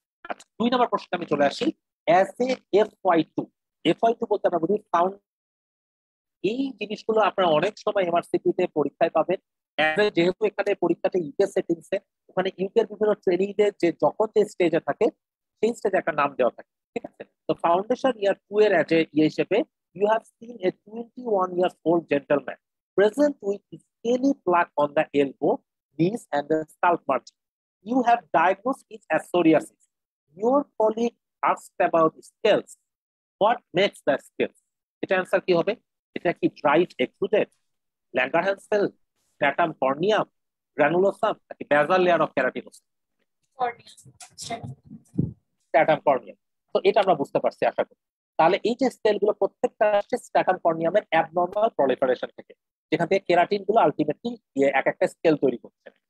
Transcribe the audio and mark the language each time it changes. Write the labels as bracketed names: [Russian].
[Bangla] আচ্ছা, 2 নম্বর প্রশ্নে আমি চলে আসি। অ্যাজ এ FY2, FY2 বলতে আমরা বুঝি ফাউন্ড। এই জিনিসগুলো আপনারা অনেক সময় এমআরসিপিতে পরীক্ষায় পাবেন। যেহেতু এখানে পরীক্ষাটা ইউকে সেটিংসে, ওখানে ইউকের বিভিন্ন ট্রেনিং এর যে যখন যে স্টেজে থাকে সেই স্টেজে একটা নাম দেওয়া থাকে, ঠিক আছে? তো ফাউন্ডেশন ইয়ার 2 এর এজ এ হিসেবে [English] you have seen a 21 years old gentleman present with scaly plaque on the elbow, knees and the scalp margin. You have diagnosed it as psoriasis. Your colleague asked about scales. What makes the scales? [Bangla] এটা answer কি হবে? এটা কি dried এক্সুডেড, Langerhans sell, stratum কর্নিয়াম, গ্রানুলোসাম নাকি basal layer of ক্যারাটিনোসাইট? Stratum কর্নিয়াম। তো এটা আমরা বুঝতে পারছি আশা করি। তাহলে এই যে সেলগুলো প্রত্যেকটা আসছে স্ট্র্যাটাম কর্নিয়ামের অ্যাবনর্মাল প্রলিফারেশন থেকে, যেখান থেকে কেরাটিন গুলো আলটিমেটলি এক একটা স্কেল তৈরি করছে।